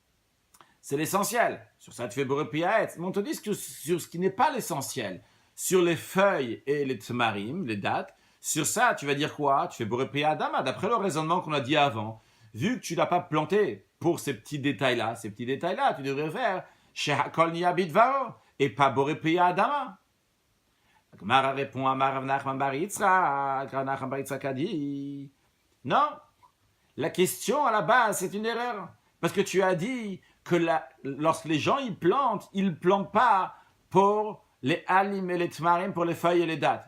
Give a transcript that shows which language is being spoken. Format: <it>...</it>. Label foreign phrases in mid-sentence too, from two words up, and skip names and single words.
<fr>Sur ça, tu fais</fr> <he>בורא פרי עץ.</he> <fr>Mais on te dit que sur ce qui n'est pas l'essentiel, sur les feuilles et les tmarim, les dates, sur ça, tu vas dire quoi? Tu fais</fr> <he>בורא פרי אדמה,</he> <fr>d'après le raisonnement qu'on a dit avant. Vu que tu n'as pas planté pour ces petits détails-là, tu devrais faire</fr> <he>שהכל נהיה בדברו</he> <fr>et pas</fr> <he>בורא פרי אדמה.</he> <fr>La Gemara répond à Rav Nachman bar Yitzchak. Rav Nachman bar Yitzchak a dit non, la question à la base c'est une erreur. Parce que tu as dit que lorsque les gens ils plantent pas pour les halim et les tmarim, pour les feuilles et les dattes.</fr>